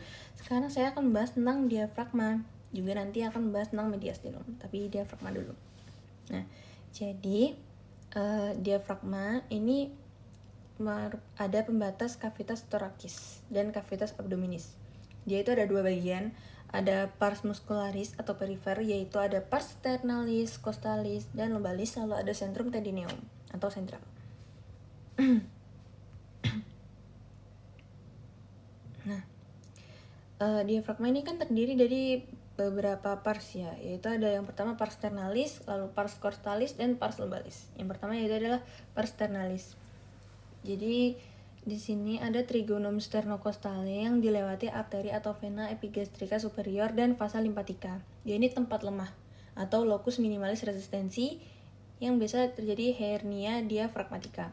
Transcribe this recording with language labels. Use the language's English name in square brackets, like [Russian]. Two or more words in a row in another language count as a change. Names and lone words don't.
[Indonesian] Sekarang saya akan membahas tentang diafragma. Juga nanti akan membahas tentang mediastinum, tapi diafragma dulu. Nah, jadi diafragma ini ada pembatas [Latin] cavitas thoracis [Indonesian] dan [Latin] cavitas abdominis. [Indonesian] Dia itu ada dua bagian, ada [Latin] pars muscularis [Indonesian] atau perifer, yaitu ada [Latin] pars sternalis, costalis, [Indonesian] dan lumbalis, lalu ada [Latin] centrum tendineum [Indonesian] atau sentral. Nah, diafragma ini kan terdiri dari beberapa pars ya, yaitu ada yang pertama [Latin] pars sternalis, [Indonesian] lalu [Latin] pars costalis, [Indonesian] dan [Latin] pars lumbalis. [Indonesian] Yang pertama yaitu adalah [Latin] pars sternalis. [Indonesian] Jadi di sini ada [Latin] trigonum sternocostale [Indonesian] yang dilewati arteri atau vena epigastrika superior dan [Latin] vasa limpatica. [Indonesian] Dia ini tempat lemah atau [Latin] locus minimalis [Indonesian] resistensi yang biasa terjadi hernia diafragmatika.